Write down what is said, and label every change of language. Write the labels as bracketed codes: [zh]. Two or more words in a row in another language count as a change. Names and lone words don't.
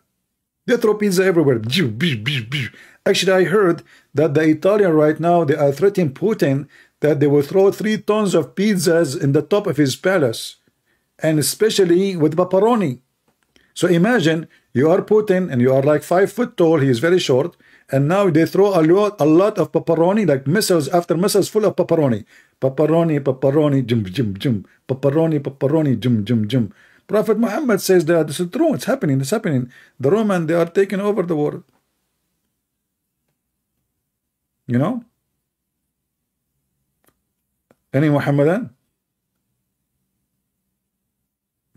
[en] They throw pizza everywhere. Actually, I heard that the Italian right now, they are threatening Putin that they will throw 3 tons of pizzas in the top of his palace, and especially with pepperoni. So imagine you are Putin and you are like 5 foot tall. He is very short. And now they throw a lot of pepperoni, like missiles after missiles full of pepperoni. Pepperoni, pepperoni, jum, jum, jum. Pepperoni, pepperoni, jum, jum, jum. Prophet Muhammad says that this is true. It's happening. It's happening. The Roman, they are taking over the world. You know? Any Muhammadan?